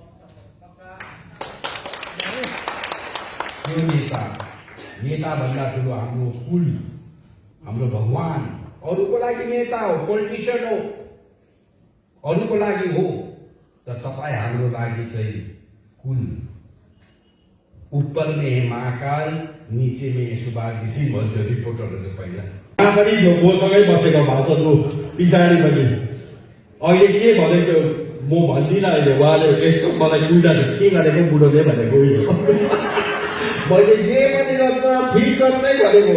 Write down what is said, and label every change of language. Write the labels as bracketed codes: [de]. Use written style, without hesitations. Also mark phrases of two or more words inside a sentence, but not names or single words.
[ne] त्यो नेता भन्दा ठुलो हाम्रो कुल, हाम्रो भगवान, अरूको लागि नेता हो, पोलिटिसियन हो, अरूको लागि हो, तर तपाईँ हाम्रो लागि चाहिँ कुल। [hi] ऊपर में है महाकाल, नीचे में सुभाष घिसिङ [ne] भन्थ्यो रिपोर्टरहरू पहिला। यहाँ पनि यो मसँगै बसेको भाषणको पछाडि पनि अहिले के भनेको म भन्दिनँ। अहिले उहाँले यस्तो मलाई कुइडाले के गरेको बुढोले भनेको मैले जे पनि गर्छ ठिक गर्छै भनेको,